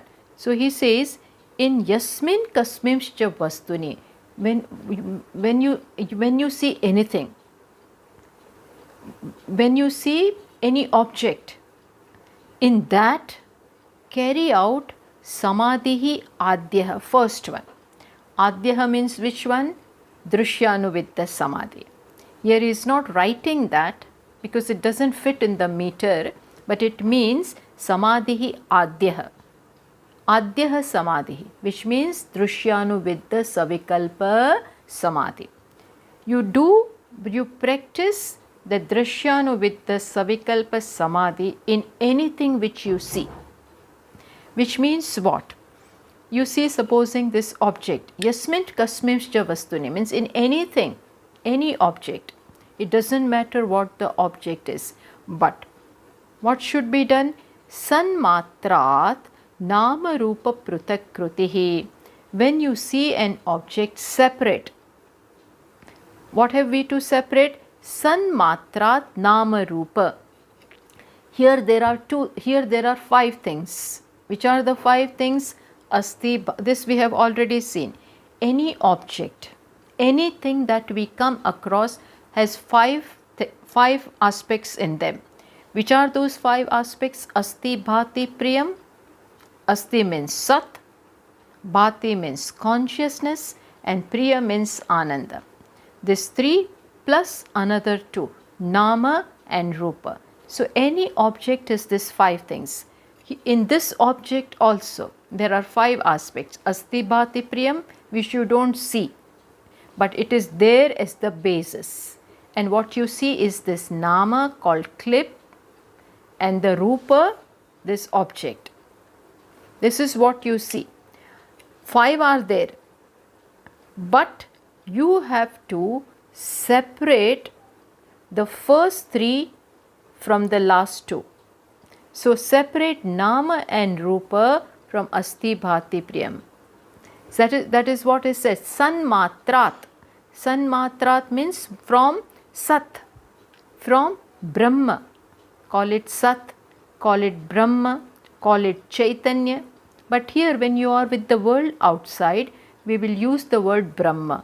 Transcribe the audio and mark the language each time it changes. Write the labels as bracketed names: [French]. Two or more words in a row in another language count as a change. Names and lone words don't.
[English] So he says, in [Sanskrit] yasmin kasmimshcha vastuni, [English] when you see anything, when you see any object, in that carry out [Sanskrit] samadhihi adhyaha, [English] first one. Adhyaha means which one? [Sanskrit] Drishyanuvidya samadhi. [English] Here he is not writing that because it doesn't fit in the meter, but it means [Sanskrit] samadhihi adhyaha. Adhyaha samadhi, [English] which means [Sanskrit] Drishyanuvidya savikalpa samadhi. [English] You practice the [Sanskrit] Drishyanuvidya savikalpa samadhi [English] in anything which you see. Which means what? You see, supposing this object, [Sanskrit] yasmint kasmimshcha vastuni, [English] means in anything, any object. It doesn't matter what the object is, but what should be done? [Sanskrit] Sanmatrat nama rupa prutakrutihi. [English] When you see an object separate, what have we to separate? [Sanskrit] Sanmatrat nama rupa. [English] Here there are 5 things. Which are the 5 things? Asti, this we have already seen. Any object, anything that we come across has 5 aspects in them. Which are those 5 aspects? [Sanskrit] Asti, bhati, priyam. [English] Asti means sat, bhati means consciousness, and priya means ananda. This 3 plus another 2, nama and rupa. So any object is this 5 things. In this object also there are 5 aspects. [Sanskrit] Asti, bhati, priyam, [English] which you don't see, but it is there as the basis. And what you see is this nama called clip, and the rupa, this object. This is what you see. 5 are there, but you have to separate the first 3 from the last 2. So separate nama and rupa from [Sanskrit] asti, bhati, priyam. [English] That is what is said. Sanmatrat. Sanmatrat means from sat, from Brahma. Call it sat, call it Brahma, call it Chaitanya. But here when you are with the world outside, we will use the word Brahma.